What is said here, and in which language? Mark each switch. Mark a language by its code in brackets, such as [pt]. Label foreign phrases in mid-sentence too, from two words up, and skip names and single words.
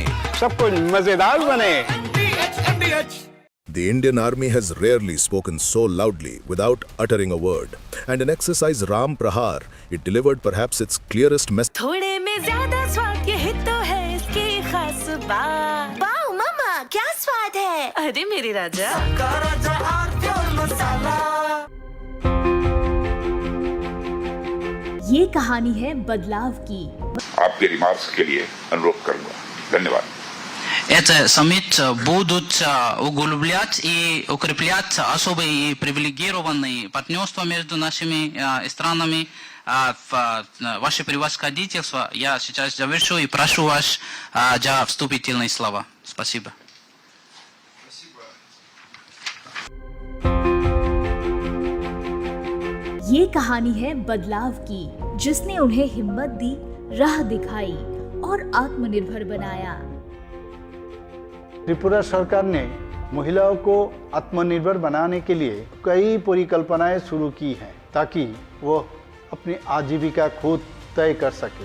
[hi] सब कुछ मजेदार बने। [en] the Indian Army has rarely spoken so loudly without uttering a word, and in exercise Ram Prahar, it delivered perhaps its clearest message. [hi] थोड़े में ज्यादा स्वाद, यही तो है इसकी खास बात। वाओ मामा क्या स्वाद है, अरे मेरे राजा। सबका राजा आर प्योर मसाला। ये कहानी है बदलाव की। आपके रिमार्क्स के लिए अनुरोध करूंगा। धन्यवाद। [ru] Это саммит будут углублять и укреплять особые и привилегированные партнерства между нашими странами. Ваше превосходительство, я сейчас завершу и прошу вас за вступительные слова. Спасибо. [hi] ये कहानी है बदलाव की, जिसने उन्हें हिम्मत दी, राह दिखाई और आत्मनिर्भर बनाया। त्रिपुरा सरकार ने महिलाओं को आत्मनिर्भर बनाने के लिए कई परिकल्पनाएं शुरू की हैं, ताकि वो अपनी आजीविका खुद तय कर सके।